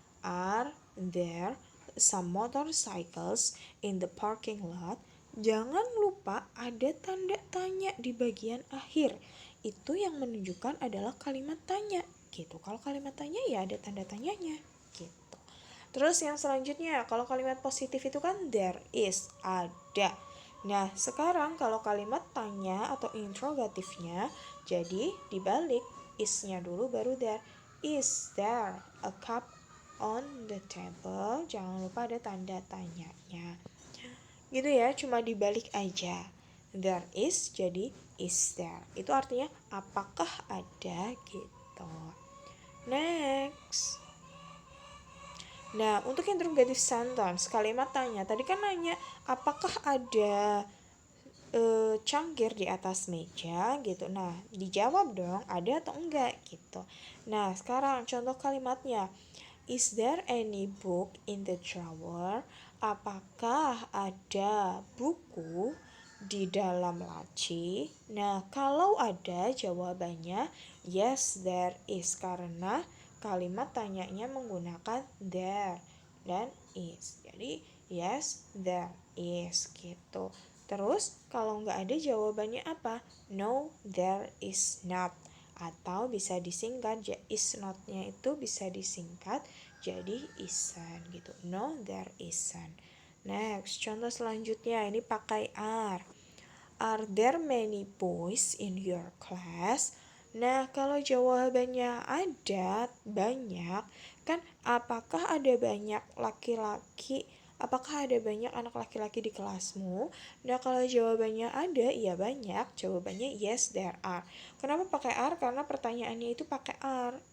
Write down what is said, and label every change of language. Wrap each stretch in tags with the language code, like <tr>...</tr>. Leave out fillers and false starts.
<en>Are there some motorcycles in the parking lot?</en> <id>Jangan lupa ada tanda tanya di bagian akhir. Itu yang menunjukkan adalah kalimat tanya gitu. Kalau kalimat tanya ya ada tanda tanyanya gitu. Terus yang selanjutnya, kalau kalimat positif itu kan there is, ada. Nah, sekarang kalau kalimat tanya atau interrogatifnya, jadi dibalik is-nya dulu baru there.</id> <en>Is there a cup on the table?</en> <id>Jangan lupa ada tanda tanyanya. Gitu ya, cuma dibalik aja.</id> <en>There is jadi is there.</en> <id>Itu artinya apakah ada gitu. Next. Nah, untuk interrogative sentence, kalimat tanya. Tadi kan nanya apakah ada cangkir di atas meja gitu. Nah, dijawab dong ada atau enggak gitu. Nah, sekarang contoh kalimatnya.</id> <en>Is there any book in the drawer?</en> <id>Apakah ada buku di dalam laci? Nah, kalau ada jawabannya</id> <en>yes there is,</en> <id>karena kalimat tanyanya menggunakan there dan is.</id> <en>Jadi yes there is gitu.</en> <id>Terus kalau nggak ada jawabannya apa?</id> <en>No there is not.</en> <id>Atau bisa disingkat, is not-nya itu bisa disingkat jadi isn't gitu.</id> <en>No there isn't.</en> <id>Next, contoh selanjutnya ini pakai are.</id> <en>Are there many boys in your class?</en> <id>Nah, kalau jawabannya ada, banyak, kan apakah ada banyak laki-laki Apakah ada banyak anak laki-laki di kelasmu? Nah, kalau jawabannya ada, iya banyak. Jawabannya</id> <en>yes, there are.</en> <id>Kenapa pakai are? Karena pertanyaannya itu pakai are.</id>